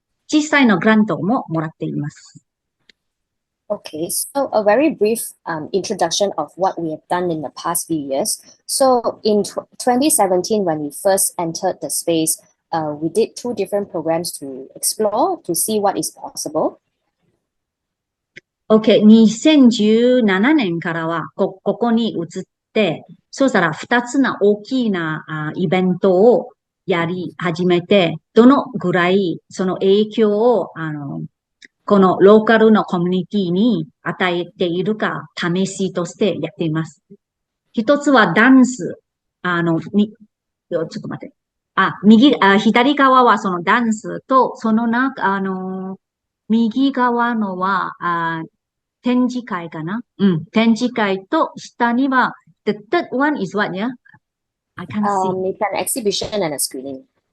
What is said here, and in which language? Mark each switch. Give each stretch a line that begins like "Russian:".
Japanese: 実際のグラントももらっています。
English: Okay, so a very brief introduction of what we have done in the past few years. So in 2017, when we first entered the space, we did 2 different programs to explore, to see what is possible.
Japanese: OK、2017年からはここに移っ、そうしたら2つの大きなイベントをやり始めて、どのぐらいその影響を、このローカルのコミュニティに与えているか試しとしてやっています。一つはダンス。ちょっと待って。左側はそのダンスと、その右側のは、展示会かな。展示会と、下には、
English: the third one is what, yeah? I can't see. It's an exhibition and a screening.